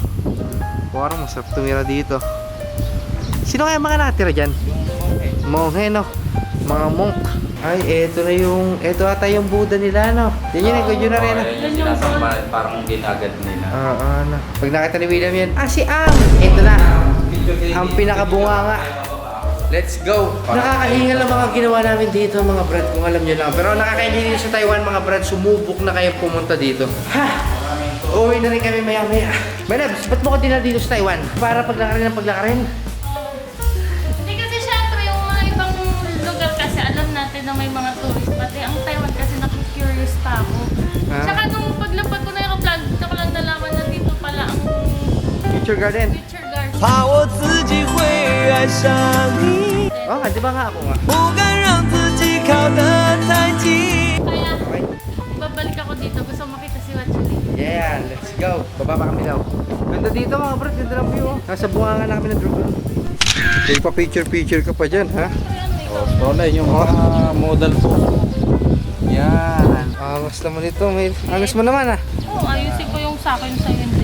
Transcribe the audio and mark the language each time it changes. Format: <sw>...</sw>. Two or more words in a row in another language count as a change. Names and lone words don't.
<tl>Parang masarap tumira dito. Sino kaya mga natira dyan? Monghe, no? Mga monk. Ay, eto na yung, eto ata yung Buddha nila, no? Yan yun, yun na rin, no? Ayun yung sinasamba, parang ginagad nila. Ano. Pag nakita ni William yan, si Ang! Eto na, ang pinakabunganga.</tl> <en>Let's go!</en> <tl>Nakakahingal ang mga ginawa namin dito, mga brad, kung alam nyo lang. Pero nakakahingal dito sa Taiwan, mga brad, sumubok na kayo pumunta dito. Ha! Uwi na rin kami maya-maya. Manabs, ba't mo ko dinala dito sa Taiwan? Para paglakarin ng paglakarin. Hindi kasi syempre yung mga ibang lugar kasi alam natin na may mga tourist. Pati ang Taiwan kasi naku-curious pa ako. Ah. Tsaka nung paglapag ko na yung vlog, dito ko lang nalaman na dito pala ang Future Garden. Future Garden.</tl> <zh>怕我自己会爱上你，</zh> <tl>Oh, di ba nga ako nga?</tl> <zh>不敢让自己靠得太近。</zh> <tl>Kaya,</tl> <en>Okay.</en> <tl>babalik ako dito. Gusto makita si Wachuli.</tl> <en>Yeah, let's go.</en> <tl>Bababa kami daw. Ganda dito mga brad, ganda ng view. Oh. Nasa bunganga na kami ng dragon. Take pa picture ka pa dyan, ha? Oh, so yun yung mga model po. Yan. Angas naman ito, Mel. Angas mo naman, ah. Oo, ayusin ko yung sa akin sa'yo hindi.</tl>